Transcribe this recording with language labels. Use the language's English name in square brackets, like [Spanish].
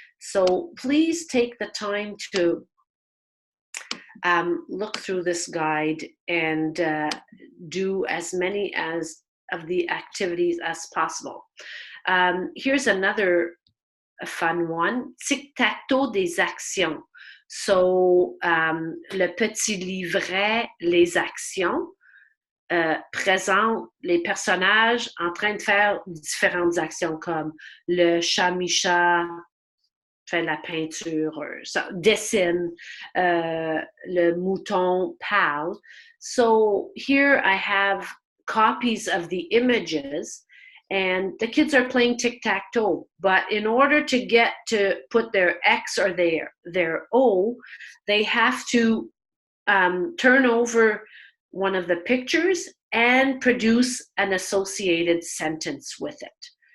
[English] So please take the time to look through this guide and do as many of the activities as possible. Here's another fun one, tic-tac-toe [French] des actions. So le petit livret, les actions, présente les personnages en train de faire différentes actions comme le chat Micha fait la peinture, dessine, le mouton parle. [English] So here I have copies of the images and the kids are playing tic-tac-toe, but in order to get to put their X or their O, they have to turn over one of the pictures and produce an associated sentence with it.